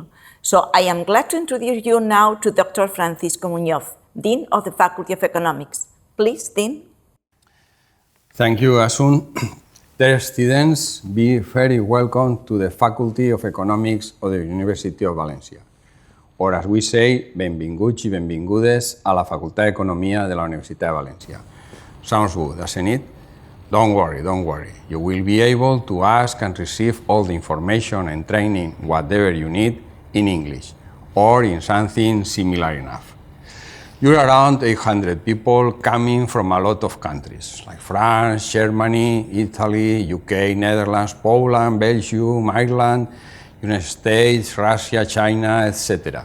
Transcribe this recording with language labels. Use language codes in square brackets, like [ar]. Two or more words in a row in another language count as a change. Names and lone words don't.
[en] So I am glad to introduce you now to Dr. Francisco Muñoz, Dean of the Faculty of Economics. Please, Dean. Thank you, Asun. Dear students, be very welcome to the Faculty of Economics of the University of Valencia. Or as we say, [ca] benvinguts i benvingudes a la Facultad d'Economia de la Universitat de Valencia. [en] Sounds good, doesn't it? Don't worry. You will be able to ask and receive all the information and training, whatever you need, in English, or in something similar enough. You're around 800 people coming from a lot of countries, like France, Germany, Italy, UK, Netherlands, Poland, Belgium, Ireland, United States, Russia, China, etc.